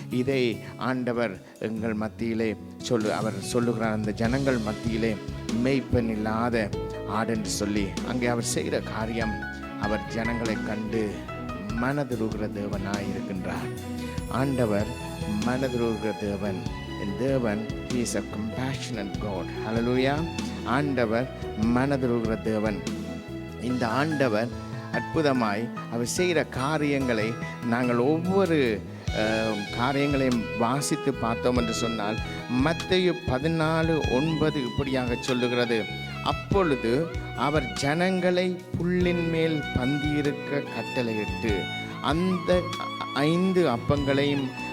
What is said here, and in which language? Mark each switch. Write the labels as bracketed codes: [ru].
[ta] இதை ஆண்டவர் எங்கள் மத்தியிலே அவர் சொல்லுகிறார், அந்த ஜனங்கள் மத்தியிலே மேய்ப்பன் இல்லாத ஆடு என்று சொல்லி. அங்கே அவர் செய்கிற காரியம், அவர் ஜனங்களை கண்டு மனதுருகிற தேவனாய் இருக்கின்றார். ஆண்டவர் மனதுருகிற தேவன். [en] தேவன் he is a compassionate God. [ta] Hallelujah. ஆண்டவர் மனதுருகிற தேவன். இந்த ஆண்டவர் அற்புதமாய் அவர் செய்கிற காரியங்களை நாங்கள் ஒவ்வொரு காரியங்களையும் வாசித்து பார்த்தோம் என்று சொன்னால், மத்தேயு 14:9 இப்படியாக சொல்லுகிறது, அப்பொழுது அவர் ஜனங்களை புல்லின் மேல் பந்தியிருக்க கட்டளையிட்டு அந்த 5 அப்பங்களையும்